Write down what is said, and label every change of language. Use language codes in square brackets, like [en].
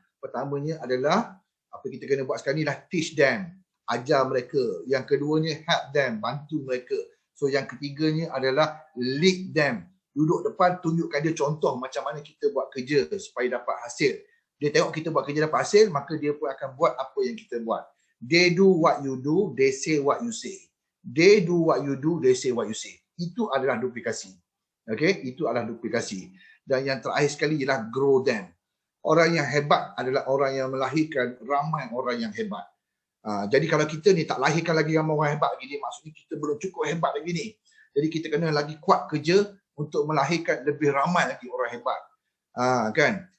[ms] Pertamanya adalah apa kita kena buat sekarang ni dah [en] teach them, [ms] ajar mereka. Yang keduanya [en] help them, [ms] bantu mereka. So yang ketiganya adalah [en] lead them. [ms] Duduk depan, tunjukkan dia contoh macam mana kita buat kerja supaya dapat hasil. Dia tengok kita buat kerja dapat hasil, maka dia pun akan buat apa yang kita buat. [en] They do what you do, they say what you say. They do what you do, they say what you say. [ms] Itu adalah duplikasi. Okay, itu adalah duplikasi. Dan yang terakhir sekali ialah [en] grow them. [ms] Orang yang hebat adalah orang yang melahirkan ramai orang yang hebat. Jadi kalau kita ni tak lahirkan lagi ramai orang hebat lagi ni, maksudnya kita belum cukup hebat lagi ni. Jadi kita kena lagi kuat kerja untuk melahirkan lebih ramai lagi orang hebat. Kan?